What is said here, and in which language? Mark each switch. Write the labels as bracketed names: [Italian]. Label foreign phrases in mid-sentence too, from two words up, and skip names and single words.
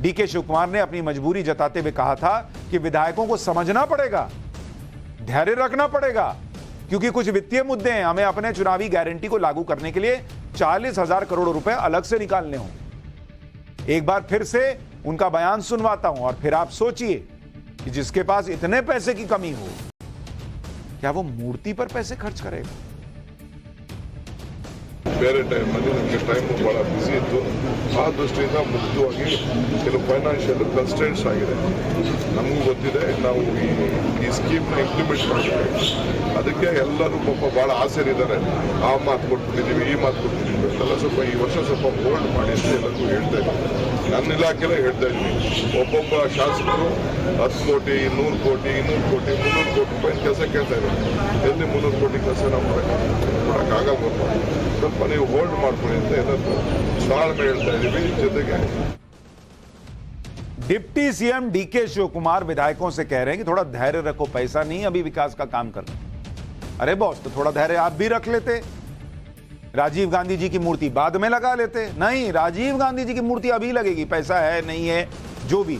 [Hindi] डीके शिवकुमार ने अपनी मजबूरी जताते हुए कहा था कि विधायकों को समझना पड़ेगा, धैर्य रखना पड़ेगा, क्योंकि कुछ वित्तीय मुद्दे हैं, हमें अपने चुनावी गारंटी को लागू करने के लिए 40,000 करोड़ रुपए अलग से निकालने हों। एक बार फिर से उनका बयान सुनवाता हूं और फिर आप सोचिए कि जिसके पास इतने पैसे की कमी हो क्या वो मूर्ति पर पैसे खर्च करेगा? [Kannada] ಬೇರೆ ಟೈಮಲ್ಲಿ ನಮಗೆ ಟೈಮು ಭಾಳ ಬ್ಯುಸಿ ಇತ್ತು. ಆ ದೃಷ್ಟಿಯಿಂದ ಮುಖ್ಯವಾಗಿ ಕೆಲವು [English] financial constants [Kannada] ಆಗಿದೆ. ನಮಗೂ ಗೊತ್ತಿದೆ, ನಾವು ಈ ಸ್ಕೀಮ್ನ ಇಂಪ್ಲಿಮೆಂಟ್ ಮಾಡಬೇಕು. ಅದಕ್ಕೆ ಎಲ್ಲರೂ ಪಾಪ ಭಾಳ ಆಸೆರಿದ್ದಾರೆ. ಆ ಮಾತು ಕೊಟ್ಬಿಟ್ಟಿದ್ದೀವಿ, ಈ ಮಾತು ಕೊಟ್ಬಿಟ್ಟಿದ್ದೀವಿ ಅಂತೆಲ್ಲ ಸ್ವಲ್ಪ ಈ ವರ್ಷ ಸ್ವಲ್ಪ ಹೋಲ್ಡ್ ಮಾಡಿ ಅಂತ ಎಲ್ಲರಿಗೂ ಹೇಳ್ತಾ ಇದ್ದೀನಿ. ನನ್ನ ಇಲಾಖೆಲೇ ಹೇಳ್ತಾ ಇದ್ದೀನಿ, ಒಬ್ಬೊಬ್ಬ ಶಾಸಕರು 10 ಕೋಟಿ 100 ಕೋಟಿ 200 ಕೋಟಿ 300 ಕೋಟಿ ರೂಪಾಯಿ ಕೆಲಸ ಕೇಳ್ತಾ ಇದ್ದಾರೆ. ಎಲ್ಲಿ 300 ಕೋಟಿ ಕೆಲಸ ನಾವು ಮಾಡೋಕ್ಕಾಗಲ್ಲ. ಸ್ವಲ್ಪ ನೀವು ಹೋಲ್ಡ್ ಮಾಡ್ಕೊಳ್ಳಿ ಅಂತ ಎಲ್ಲರೂ ತಾಳ್ಮೆ ಹೇಳ್ತಾ ಇದ್ದೀವಿ. ಜೊತೆಗೆ [Hindi] डिप्टी सीएम डीके शिवकुमार विधायकों से कह रहे हैं कि थोड़ा धैर्य रखो, पैसा नहीं अभी विकास का काम करना। अरे बॉस, तो थोड़ा धैर्य आप भी रख लेते, राजीव गांधी जी की मूर्ति बाद में लगा लेते। नहीं, राजीव गांधी जी की मूर्ति अभी लगेगी, पैसा है नहीं है जो भी।